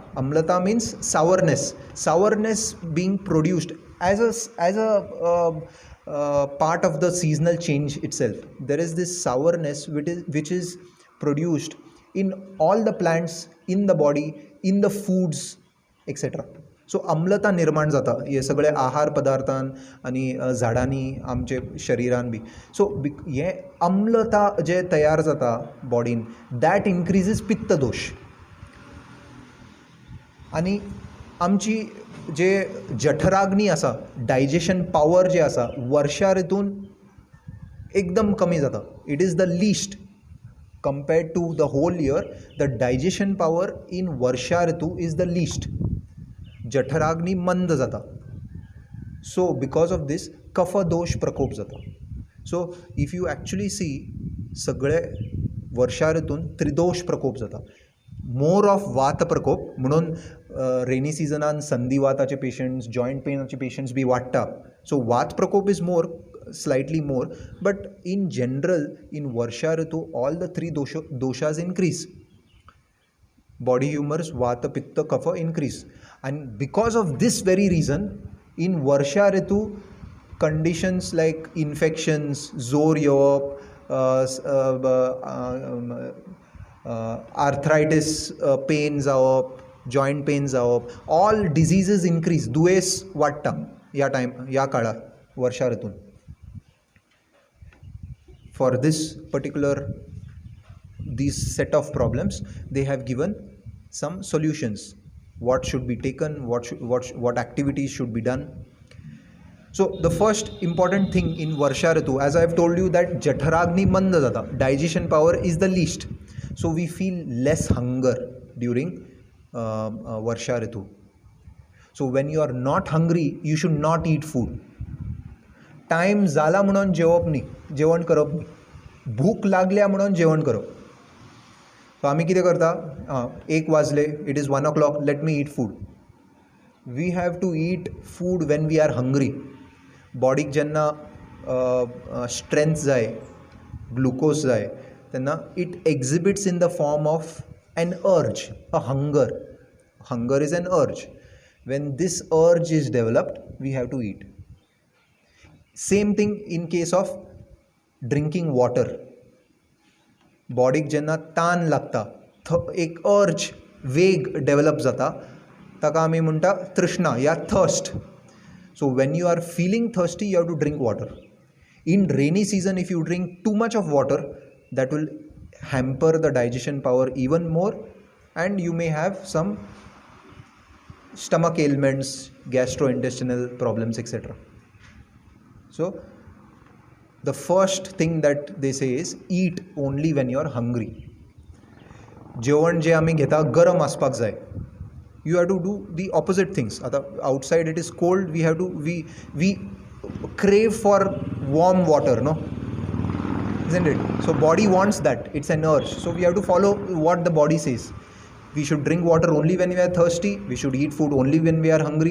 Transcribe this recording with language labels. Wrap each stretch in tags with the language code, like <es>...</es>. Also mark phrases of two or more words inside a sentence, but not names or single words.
<en>Amlata means sourness. Sourness being produced as a part of the seasonal change itself. There is this sourness which is produced in all the plants, in the body, in the foods, etc.</en> <kok>सो अम्लता निर्माण जाता हे सगळे आहार पदार्थान आनी झाडांनी आमचे शरिरान बी. सो हे अम्लता जे तयार जाता बॉडीन,</kok> <en>that increases</en> <kok>पित्त दोश. आनी आमची जे जठराग्नी आसा,</kok> <en>digestion power</en> <kok>जे आसा, वर्षा ऋतून एकदम कमी जाता.</kok> <en>It is the least compared to the whole year. The digestion power in Varsha Ritu is the least.</en> <kok>जठराग्नी मंद जाता.</kok> <en>So because of this</en> <kok>कफ दोष प्रकोप जाता.</kok> <en>So if you actually see</en> <kok>सगळे वर्षा ऋतून त्रिदोष प्रकोप जाता.</kok> <en>More of</en> <kok>वात प्रकोप म्हणून रेनी सिजनान संधिवाताचे पेशंट्स, जॉइंट पेनाचे पेशंट्स बी वाडटा.</kok> <en>सो वात प्रकोप is more, slightly more, but in general in Varsha Ritu all the three doshas increase. Body humors, vata, pitta, kapha increase, and because of this very reason in Varsha Ritu conditions like infections,</en> <kok>zor yawap,</kok> <en>arthritis pains जावप, joint pains जावप, all diseases increase.</en> <kok>दुयेस वाडटा ह्या टायम, ह्या काळार वर्षा ऋतून.</kok> <en>For this particular, these set of problems, they have given some solutions. What should be taken, what activities should be done. So the first important thing in Varsha Ritu, as I have told you, that</en> <kok>Jatharagni manda jata,</kok> <en>digestion power is the least. So we feel less hunger during Varsha Ritu. So when you are not hungry, you should not eat food.</en> <kok>टायम जाला म्हणून जेवप न्ही, जेवण करप न्ही. भूक लागल्या म्हणून जेवण करप. सो आमी कितें करता, 1 वाजले,</kok> <en>It is 1 o'clock, let me eat food. We have to eat food when we are hungry.</en> <kok>बॉडीक जेन्ना स्ट्रेंथ जाय, ग्लुकोज जाय, तेन्ना</kok> <en>it exhibits in the form of an urge, a hunger. Hunger is an urge. When this urge is developed, we have to eat. Same thing in case of drinking water.</en> <kok>बॉडीक जेन्ना तान लागता, एक अर्ज, वेग डेवलप जाता, ताका आमी म्हणटा तृष्णा या थर्स्ट.</kok> <en>So when you are feeling thirsty, you have to drink water. In rainy season if you drink too much of water, that will hamper the digestion power even more, and you may have some stomach ailments, gastrointestinal problems, etc. So the first thing that they say is eat only when you are hungry.</en> <kok>जेवण जे आमी घेता गरम आसपाक जाय.</kok> <en>You have to do the opposite things. आता outside it is cold, we crave for warm water, no? Isn't it? So body wants that, it's an urge. So we have to follow what the body says. We should drink water only when we are thirsty. We should eat food only when we are hungry.</en>